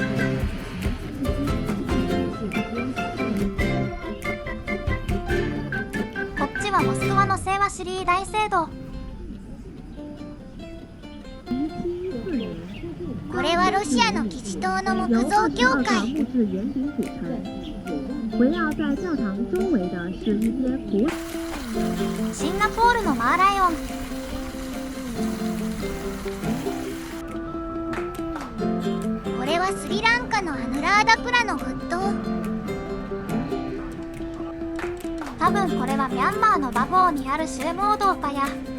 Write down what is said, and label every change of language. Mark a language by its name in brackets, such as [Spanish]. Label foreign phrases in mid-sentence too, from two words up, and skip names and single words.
[Japanese] こっちはモスクワの聖和シリー大聖堂。これはロシアのキジ島の木造教会。 [Chinese] 围绕在教堂周围的是一些古 [Japanese] シンガポールのマーライオン。これはスリランカのアヌラーダプラの仏塔。多分これはミャンマーのバゴーにあるシュエモードーパや、